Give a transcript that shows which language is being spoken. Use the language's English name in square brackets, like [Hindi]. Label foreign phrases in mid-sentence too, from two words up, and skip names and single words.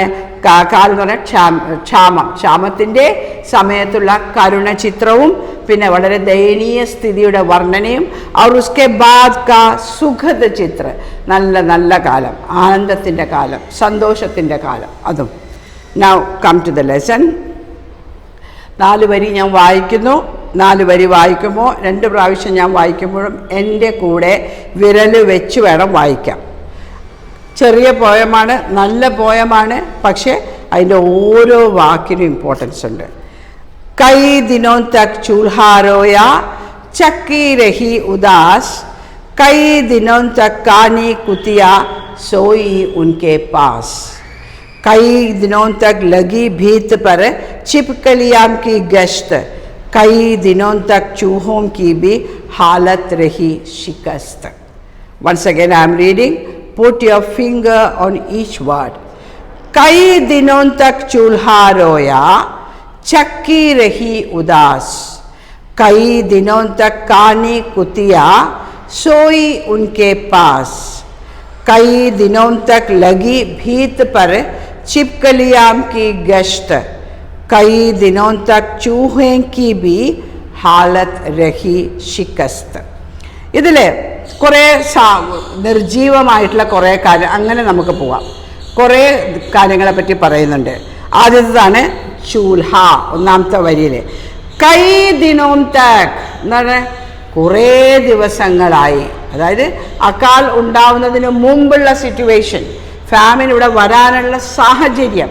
[Malayalam] അകാൽ എന്ന് പറഞ്ഞാൽ ക്ഷാമത്തിൻ്റെ സമയത്തുള്ള കരുണ ചിത്രവും പിന്നെ വളരെ ദയനീയ സ്ഥിതിയുടെ വർണ്ണനയും. [Hindi] और उसके बाद का सुखद चित्र, [Malayalam] നല്ല കാലം, ആനന്ദത്തിൻ്റെ കാലം, സന്തോഷത്തിൻ്റെ കാലം. അതും. [English] Now come to the lesson. [Malayalam] 4 വരി ഞാൻ വായിക്കുന്നു. 4 വരി വായിക്കുമ്പോൾ 2 പ്രാവശ്യം ഞാൻ വായിക്കുമ്പോഴും എൻ്റെ കൂടെ വിരൽ വെച്ച് വേണം വായിക്കാം. ചെറിയ പോയമാണ്, നല്ല പോയമാണ്, പക്ഷേ അതിൻ്റെ ഓരോ വാക്കിനും ഇമ്പോർട്ടൻസ് ഉണ്ട്. [Hindi] कई दिनो तक चूल्हा रोया चक्की रही उदास कई दिनो तक कानी कुतिया सोई उनके पास कई दिनों तक लगी भीत पर छिपकलियां की गश्त कई दिनों तक चूहों की भी हालत रही शिकस्त. [English] Once again I am reading. Put your finger on each word. [Hindi] कई दिनों तक चूल्हा रोया चक्की रही उदास कई दिनों तक कानी कुतिया सोई उनके पास कई दिनों तक लगी भीत पर छिपकलियां की गश्त कई दिनों तक चूहे की भी हालत रही शिकस्त. [Malayalam] ഇതിൽ കുറേ നിർജീവമായിട്ടുള്ള കുറേ കാര്യം അങ്ങനെ നമുക്ക് പോവാം. കുറേ കാര്യങ്ങളെ പറ്റി പറയുന്നുണ്ട്. ആദ്യത്തേതാണ് ചൂൽഹ, ഒന്നാമത്തെ വരിയിൽ. [Hindi] कई दिनों तक എന്താണ്? [Malayalam] കുറേ ദിവസങ്ങളായി, അതായത് അകാൽ ഉണ്ടാവുന്നതിന് മുമ്പുള്ള [English] situation, famine [Malayalam] ഇവിടെ വരാനുള്ള സാഹചര്യം.